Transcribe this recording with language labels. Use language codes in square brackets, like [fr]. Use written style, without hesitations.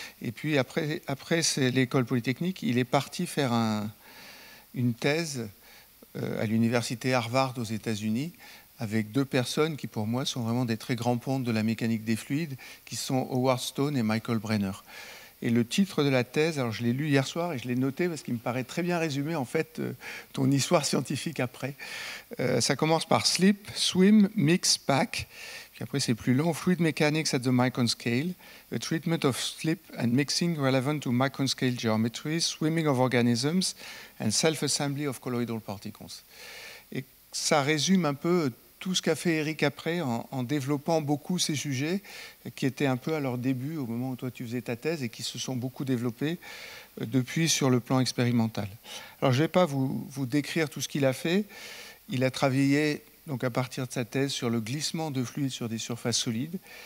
[fr] Et puis après l'école polytechnique, il est parti faire une thèse à l'université Harvard aux États-Unis avec 2 personnes qui pour moi sont vraiment des très grands pontes de la mécanique des fluides, qui sont Howard Stone et Michael Brenner. Et le titre de la thèse, alors je l'ai lu hier soir et je l'ai noté parce qu'il me paraît très bien résumé en fait ton histoire scientifique après. Ça commence par Slip, Swim, Mix, Pack. Puis après c'est plus long. [en] Fluid Mechanics at the Micron Scale, a treatment of slip and mixing relevant to micron scale geometries, swimming of organisms and self-assembly of colloidal particles. [fr] Et ça résume un peu tout ce qu'a fait Eric après en développant beaucoup ces sujets qui étaient un peu à leur début au moment où toi tu faisais ta thèse et qui se sont beaucoup développés depuis sur le plan expérimental. Alors je ne vais pas vous décrire tout ce qu'il a fait. Il a travaillé donc à partir de sa thèse sur le glissement de fluides sur des surfaces solides.